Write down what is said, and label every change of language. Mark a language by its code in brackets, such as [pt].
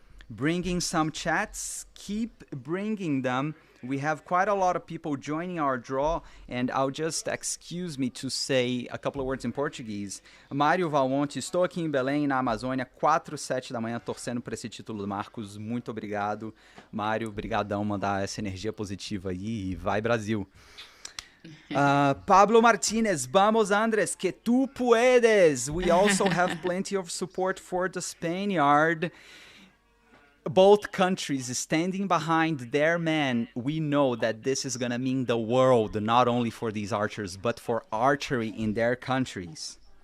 [en] Bringing some chats, keep bringing them. We have quite a lot of people joining our draw, and I'll just excuse me to say a couple of words in Portuguese. [pt] Mário Valmonte, estou aqui em Belém, na Amazônia, 4, 7 da manhã, torcendo por esse título do Marcos. Muito obrigado. Mário, brigadão, mandar essa energia positiva aí e vai Brasil. [es] Pablo Martinez, vamos Andres, que tu puedes. [en] We also have plenty of support for the Spaniard. Both countries standing behind their men, we know that this is going to mean the world, not only for these archers, but for archery in their countries.